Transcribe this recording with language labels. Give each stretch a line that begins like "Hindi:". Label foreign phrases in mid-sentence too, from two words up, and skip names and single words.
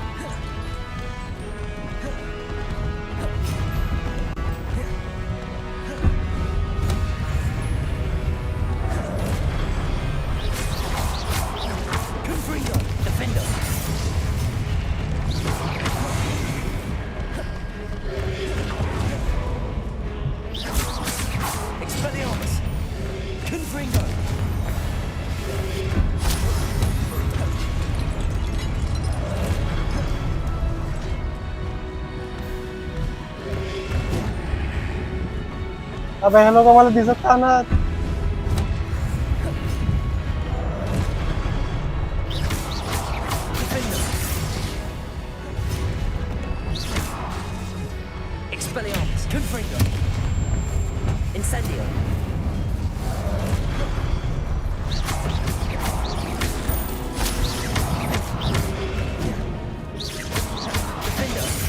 Latin: Confringo, defender. Expelliarmus. Confringo.
Marathi: अबे हे लोक मला दिसत का ना.
Latin: Expelliarmus. Confringo. Incendio. Defender.